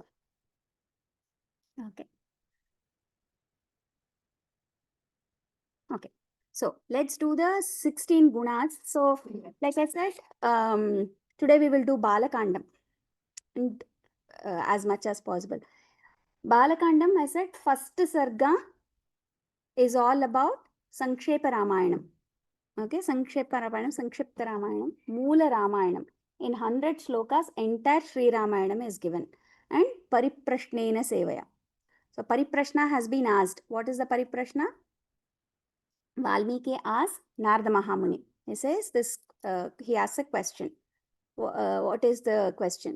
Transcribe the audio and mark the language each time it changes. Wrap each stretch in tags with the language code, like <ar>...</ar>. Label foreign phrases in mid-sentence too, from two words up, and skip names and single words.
<en>Okay. Okay. So let's do the 16 gunas. So like I said, today we will do Balakandam and as much as possible. Balakandam, I said, first Sarga is all about Sankshepa Ramayanam. Okay, Sankshepa Ramayanam, Sankshipta Ramayanam, Moola Ramayanam. In 100 shlokas, entire Sri Ramayanam is given. And</en> <sa>परिप्रश्नेन सेवया.</sa> <en>So Pariprashna has been asked. What is the Pariprashna? Valmiki asks Narada Mahamuni. He says this, he asks a question. What is the question?</en>